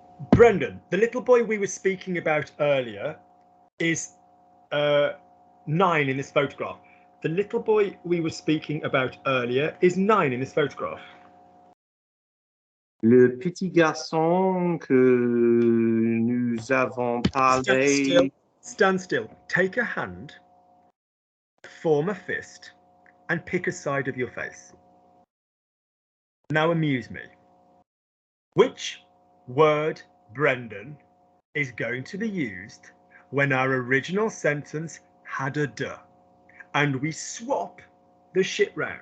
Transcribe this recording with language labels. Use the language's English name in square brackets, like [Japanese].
[English] Brendan, the little boy we were speaking about earlier is 9 in this photograph. The little boy we were speaking about earlier is 9 in this photograph. [French] Le petit garçon que nous avons parlé. [English] Stand still. Take a hand, form a fist, and pick a side of your face. Now amuse me. Which word Brendan, is going to be used when our original sentence had a de, and we swap the shit round.